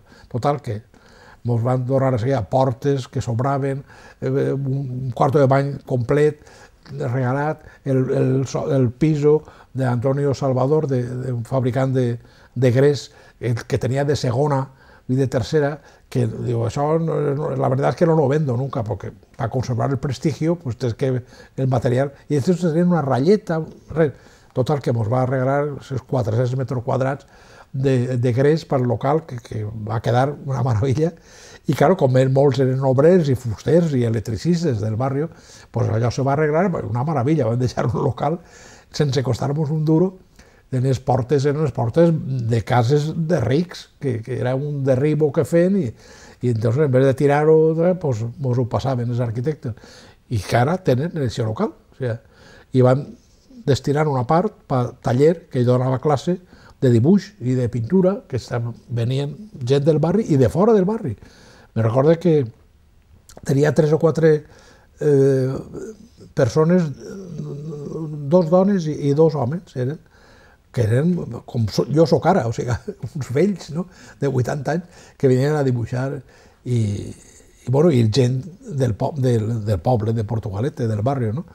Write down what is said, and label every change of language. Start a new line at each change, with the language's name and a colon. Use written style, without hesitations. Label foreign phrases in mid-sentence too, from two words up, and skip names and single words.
Catalan: Total, que mos van donar a seguir portes que sobraven, un quarto de bany complet, regalat, el piso d'Antonio Salvador, un fabricant de grés que tenia de segona i de tercera, que diu, això
Spanish: la verdad es que no lo vendo nunca, porque para conservar el prestigio, pues tienes que el material,
Catalan: y entonces tenien una ratlleta, res. Total, que ens va regalar 400 metres quadrats de grés per al local, que va quedar una meravella. I, clar, com molts eren obrers i fusters i electricistes del barri, pues allò se va arreglar, una meravella. Vam deixar un local sense costar-nos un duro. Les portes eren les portes de cases de rics, que era un derribo que feien, i entonces,
Spanish: en vez de
Catalan: tirar-ho, pues ens ho passaven els arquitectes. I que ara tenen aquest local. I van destinar una part per taller, que hi donava classe de dibuix i de pintura, que venien gent del barri i de fora del barri. Me recordo que tenia 3 o 4 persones, 2 dones i 2 homes, que eren com jo soc ara, o sigui, uns vells, de 80 anys, que venien a dibuixar i gent del poble de Portugalete, del barri,